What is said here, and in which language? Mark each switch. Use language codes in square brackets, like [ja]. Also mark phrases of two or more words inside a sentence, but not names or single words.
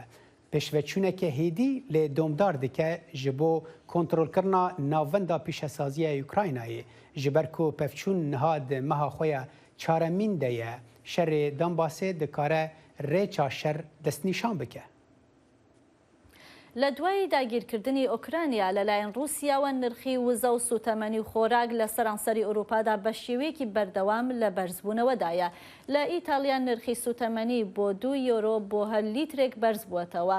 [ku] Pêşveçûneke hêdî lê domdar dike ji bo kontrolkirina navenda pîşesaziya Ukraynayê ji ber ku pevçûn niha di meha xwe ya çaremîn de ye şerê Donbasê dikare rêça şer destnîşan bike. [ckb] لە دوای داگیرکردنی ئۆکرانیا لەلایەن رووسیاوە نرخی وزە و سوتەمەنی خۆراک لە سەرانسەری ئەوروپادا بە شێوەیەکی بەردەوام لە بەرزبوونەوەدایە. لە ئیتالیا نرخی سوتەمەنی بۆ 2 یۆرۆ بۆ هەر لیترێک بەرز بووەتەوە.